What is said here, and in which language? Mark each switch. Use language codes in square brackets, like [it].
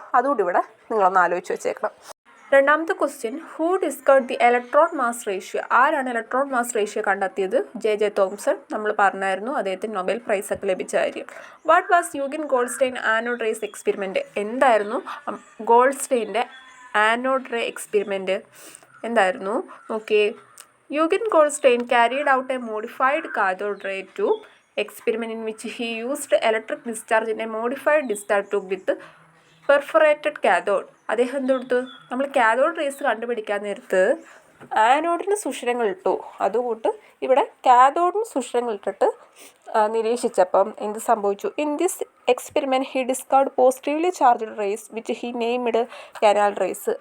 [ml] അതുകൂടി ഇവിടെ നിങ്ങളൊന്ന് ആലോചിച്ച് വെച്ചേക്കണം. രണ്ടാമത്തെ question, [en] Who discovered the electron mass ratio? [ml] ആരാണ് ഇലക്ട്രോൺ മാസ് റേഷ്യോ കണ്ടെത്തിയത്? J.J. തോംസൺ. നമ്മൾ പറഞ്ഞായിരുന്നു അദ്ദേഹത്തിന് നൊബേൽ പ്രൈസ് ഒക്കെ ലഭിച്ച കാര്യം. [en] What was Eugen Goldstein anode rays experiment? [ml] എന്തായിരുന്നു ഗോൾഡ്സ്റ്റൈൻ്റെ ആനോഡ് റേ എക്സ്പെരിമെൻറ്റ്? എന്തായിരുന്നു? [en] Okay, Eugen Goldstein carried out a modified cathode ray tube experiment in which he used electric discharge in a modified discharge tube with perforated cathode. [ml] അദ്ദേഹം എന്തെടുത്തു? നമ്മൾ cathode rays കണ്ടുപിടിക്കാൻ നേരത്ത് ആനോഡിന് സുഷിരങ്ങൾ ഇട്ടു. അതുകൊണ്ട് ഇവിടെ കാഥോഡിന് സുഷിരങ്ങൾ ഇട്ടിട്ട് നിരീക്ഷിച്ചപ്പം എന്ത് സംഭവിച്ചു? [en] In this experiment he discovered positively charged rays which he named canal rays.